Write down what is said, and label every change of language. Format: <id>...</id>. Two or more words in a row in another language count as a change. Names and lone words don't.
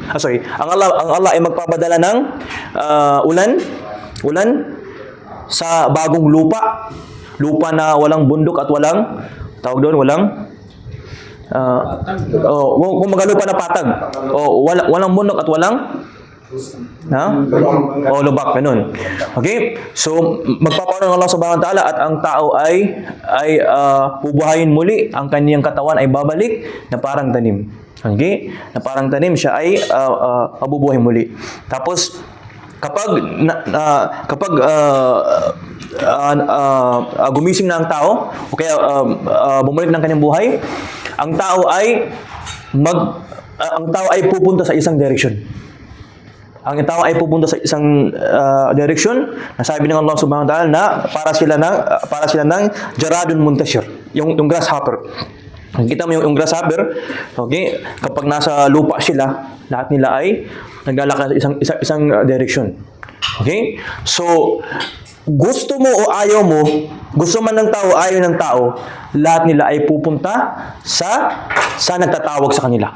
<tl>Ang Allah ay magpapadala ng ulan sa bagong lupa na walang bundok at walang kung magalupa na patag. Walang bundok at walang lubak, ganun. Okay? So, magpapaano ng Allah</tl> <ar>سبحانه وتعالى</ar> <tl>at ang tao ay bubuhayin muli, ang kaniyang katawan ay babalik na parang tanim. Okay? Na parang tanim siya ay mabubuhay muli. Tapos, kapag gumising na ang tao, o kaya bumalik ng kanyang buhay, ang tao ay pupunta sa isang direction. Ang tao ay pupunta sa isang direction na sabi ng Allah</tl> <ar>سبحانه وتعالى</ar> <tl>na para sila ng</tl> <ar>جراد منتشر,</ar> <tl>yung grasshopper. Kita mo yung grasshopper, okay? Kapag nasa lupa sila, lahat nila ay naglalakad sa isang direction. Okay? So, gusto mo o ayaw mo, gusto man ng tao, ayaw ng tao, lahat nila ay pupunta sa nagtatawag sa kanila.</tl>